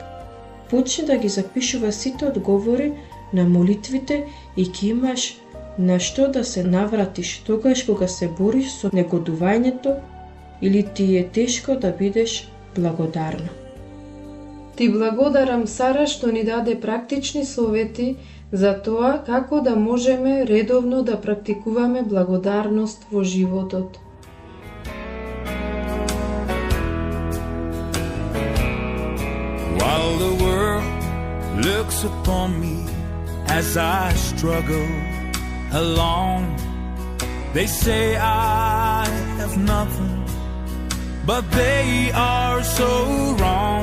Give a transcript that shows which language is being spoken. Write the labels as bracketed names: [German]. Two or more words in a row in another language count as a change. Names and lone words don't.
[Macedonian] Почни да ги запишува сите одговори на молитвите и ќе имаш на што да се навратиш тогаш кога се бориш со негодувањето или ти е тешко да бидеш благодарна. Ти благодарам, Сара, што ни даде практични совети за тоа како да можеме редовно да практикуваме благодарност во животот. [English] While the world looks upon me as I struggle along, they say I have nothing, but they are so wrong.